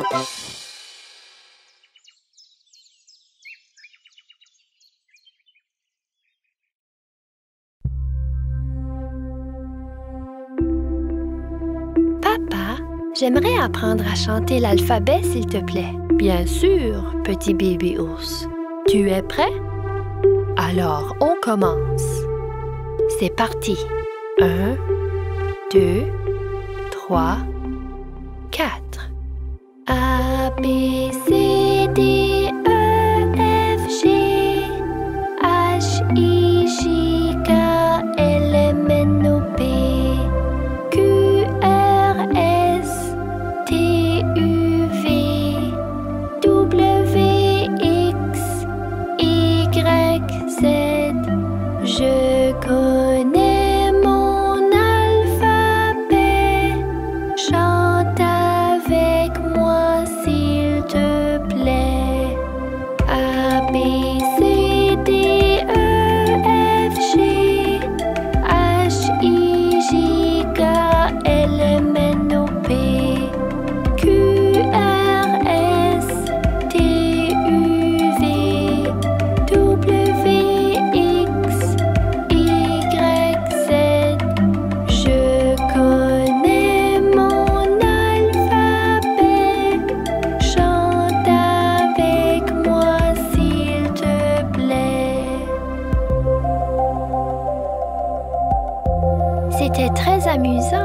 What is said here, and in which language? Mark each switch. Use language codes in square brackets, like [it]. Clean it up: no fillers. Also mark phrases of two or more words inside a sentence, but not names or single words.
[fr] Papa, j'aimerais apprendre à chanter l'alphabet, s'il te plaît. Bien sûr, petit bébé ours. Tu es prêt? Alors, on commence. C'est parti. 1, 2, 3, 4. A, B, C, D, E, F, G, H, I, J, K, L, M, N, O, P, Q, R, S, T, U, V, W, X, Y, Z. Je connais mon alphabet. Chante avec moi, s'il te plaît. A, B, C, D, E, F, G, H, I, J, K, L, M, N, O, P, Q, R, S, T, U, V, W, X, Y, Z. Je connais mon alphabet. Chante avec moi, s'il te plaît. C'était très amusant.